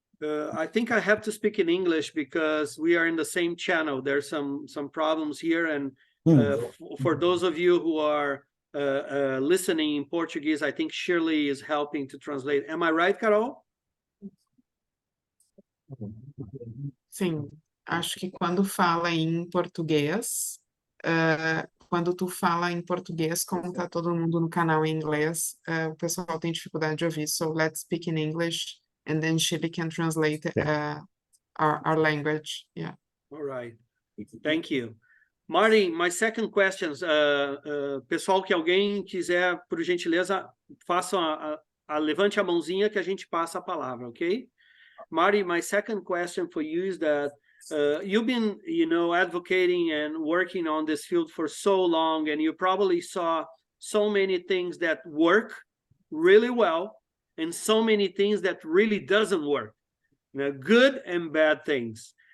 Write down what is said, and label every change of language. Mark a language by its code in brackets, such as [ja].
[en] I think I have to speak in English because we are in the same channel. There's some problems here, and for those of you who are listening in Portuguese, I think Shirley is helping to translate. Am I right, Carol? [pt] Sim, acho que quando fala em português, quando tu fala em português, como tá todo mundo no canal em inglês, o pessoal tem dificuldade de ouvir. [en] So let's speak in English, and then Shirley can translate our language. Yeah. All right. Thank you. [pt] Marty, [en] my second question, [pt] pessoal, que alguém quiser, por gentileza, levante a mãozinha que a gente passa a palavra, okay? [en] Marty, my second question for you is that you've been, advocating and working on this field for so long, and you probably saw so many things that work really well and so many things that really doesn't work, good and bad things.